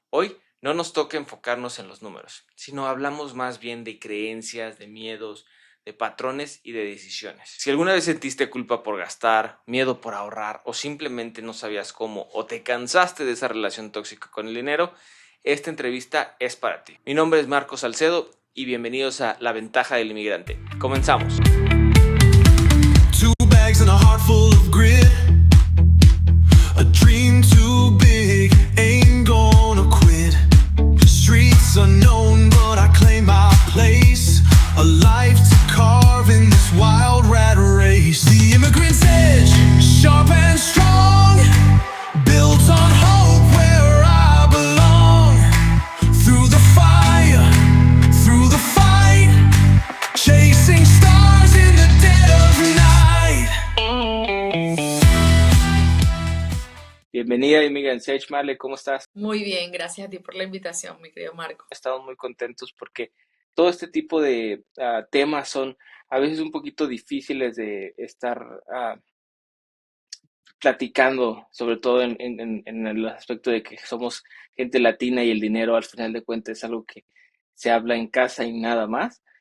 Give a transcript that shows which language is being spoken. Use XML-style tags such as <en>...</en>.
<es>Hoy no nos toca enfocarnos en los números, sino hablamos más bien de creencias, de miedos, de patrones y de decisiones. Si alguna vez sentiste culpa por gastar, miedo por ahorrar o simplemente no sabías cómo o te cansaste de esa relación tóxica con el dinero, esta entrevista es para ti. Mi nombre es Marco Salcedo y bienvenidos a La Ventaja del Inmigrante. Comenzamos.</es> <en>Two bags and a heart full of grit. A dream too big, ain't gonna quit. Streets unknown, but I claim my place. A life to carve in this wild rat race. The immigrant's edge, sharp and strong, built on hope where I belong. Through the fire, through the fight, chasing stars in the dead of night.</en> <es>Bienvenida Immigrant's Edge, Marle, ¿cómo estás? Muy bien, gracias a ti por la invitación, mi querido Marco. Estamos muy contentos porque todo este tipo de temas son a veces un poquito difíciles de estar platicando, sobre todo en el aspecto de que somos gente latina y el dinero al final de cuentas es algo que se habla en casa y nada más.</es>